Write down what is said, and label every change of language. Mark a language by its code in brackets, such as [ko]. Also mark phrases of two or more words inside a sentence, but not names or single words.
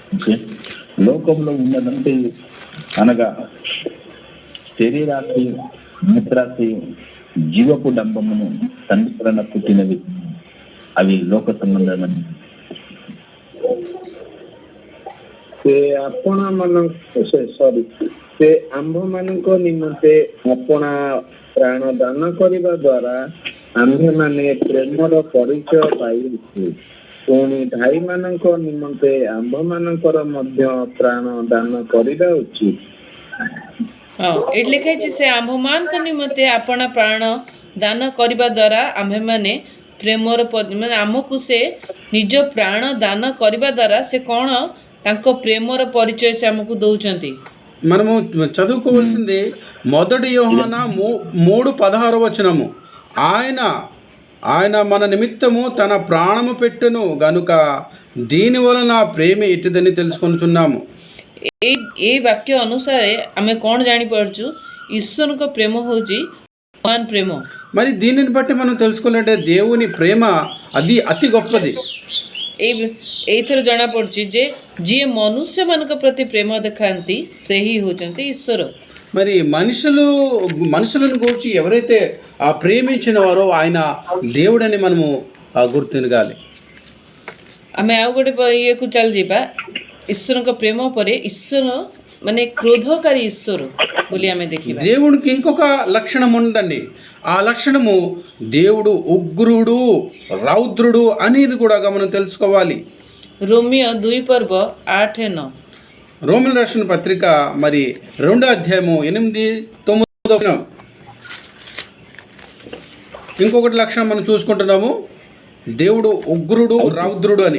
[te] లోకంలో ఉన్నదంటే అనగా శరీరాశి, నేత్రాశి జీవపు డంబమును తండ్రి వలన పుట్టినవి, అవి లోక సంబంధమైన. [or] ସେ ଆପଣ ମାନଙ୍କ ସରି ସେ ଆମ୍ଭ ମାନଙ୍କ ନିମନ୍ତେ ଆପଣା ପ୍ରାଣ ଦାନ କରିବା ଦ୍ୱାରା ଆମ୍ଭେମାନେ ପ୍ରେମର ପରିଚୟ ପାଇଛୁ। ପୁଣି ଭାଇ ମାନଙ୍କ ନିମନ୍ତେ ଆମ୍ଭ ମାନଙ୍କର ମଧ୍ୟ ପ୍ରାଣ ଦାନ କରିବା ଉଚିତ। ହଁ, ଏଠି ଲେଖା ହେଇଛି ସେ ଆମ୍ଭମାନଙ୍କ ନିମନ୍ତେ ଆପଣ ପ୍ରାଣ ଦାନ କରିବା ଦ୍ୱାରା ଆମ୍ଭେମାନେ ପ୍ରେମର ମାନେ ଆମକୁ ସେ ନିଜ ପ୍ରାଣ ଦାନ କରିବା ଦ୍ୱାରା ସେ କ'ଣ ତାଙ୍କ ପ୍ରେମର ପରିଚୟ ସେ ଆମକୁ ଦଉଛନ୍ତି। [te] మనము చదువుకోవాల్సింది 1 యోహాన 3:16 ఆయన మన నిమిత్తము తన ప్రాణము పెట్టెను గనుక దీని వలన ప్రేమ ఇటుదని తెలుసుకొనుచున్నాము। [or] ଏଇ ବାକ୍ୟ ଅନୁସାରେ ଆମେ କ'ଣ ଜାଣିପାରୁଛୁ, ଈଶ୍ୱରଙ୍କ ପ୍ରେମ ହେଉଛି ମହାନ ପ୍ରେମ। [te] మరి దీనిని బట్టి మనం తెలుసుకోవాలంటే దేవుని ప్రేమ అది అతి గొప్పది। [or] ଏଇଥିରୁ ଜଣାପଡ଼ୁଛି ଯେ ଯିଏ ମନୁଷ୍ୟମାନଙ୍କ ପ୍ରତି ପ୍ରେମ ଦେଖାନ୍ତି ସେହି ହେଉଛନ୍ତି ଈଶ୍ୱର। [te] మరి మనుషులను గురించి ఎవరైతే ప్రేమించిన వారో ఆయన దేవుడని మనము గుర్తిరగాలి। [or] ଆମେ ଆଉ ଗୋଟେ ଇଏକୁ ଚାଲିଯିବା, ଈଶ୍ୱରଙ୍କ ପ୍ରେମ ପରେ ଈଶ୍ୱର ମାନେ କ୍ରୋଧକାରୀ ଈଶ୍ୱର ବୋଲି ଆମେ ଦେଖିବା। [te] దేవుడికి ఇంకొక లక్షణం ఉందండి, ఆ లక్షణము దేవుడు ఉగ్రుడు రౌద్రుడు అనేది కూడా మనం తెలుసుకోవాలి। రోమియో 2:8-9 రోమిల రాసిన పత్రిక మరి 2వ అధ్యాయము 8-9 ఇంకొకటి లక్షణం మనం చూసుకుంటున్నాము, దేవుడు ఉగ్రుడు రౌద్రుడు అని।